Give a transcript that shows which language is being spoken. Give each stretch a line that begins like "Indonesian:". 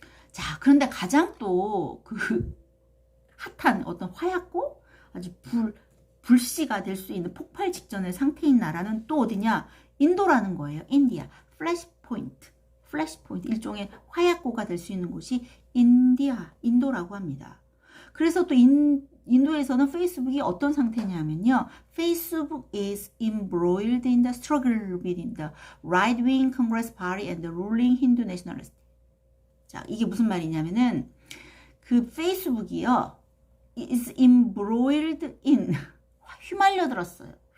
Korean: 자, 그런데 가장 또 그 핫한 어떤 화약고 아주 불씨가 될 수 있는 폭발 직전의 상태인 나라는 또 어디냐? 인도라는 거예요. 인디아. 플래시포인트. 일종의 화약고가 될 수 있는 곳이 인도라고 합니다. 그래서 또 인도에서는 페이스북이 어떤 상태냐면요.
English: Facebook is embroiled in the struggle between the right-wing Congress Party and the ruling Hindu nationalist.
Korean: 자, 이게 무슨 말이냐면은 그 페이스북이요.
English: is embroiled in
Korean: 휘말려 들었어요.